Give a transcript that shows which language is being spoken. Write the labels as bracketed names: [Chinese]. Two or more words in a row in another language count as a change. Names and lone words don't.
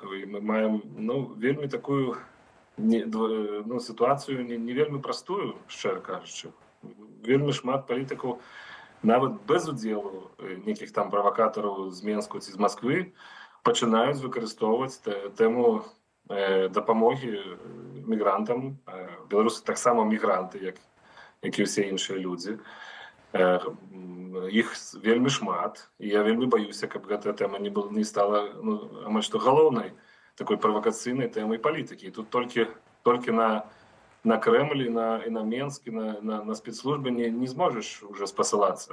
[Belarusian] І мы маем вельмі такую сітуацыю не вельмі простую, шчыра кажучы. Вельмі шмат палітыкаў, нават без удзелу нейкіх там правакатараў з Менску ці з Масквы, пачынаюць выкарыстоўваць тэму дапамогі мігрантам. [Ukrainian] Білоруси так само мігранти, як і всі інші люди. [Belarusian] Іх вельмі шмат, і я вельмі баюся, каб гэтая тэма не стала амаль што галоўнай такой правакацыйнай тэмай палітыкі. І тут толькі на Кремль і на Менск, і на спецслужбы не зможеш уже спасылацца.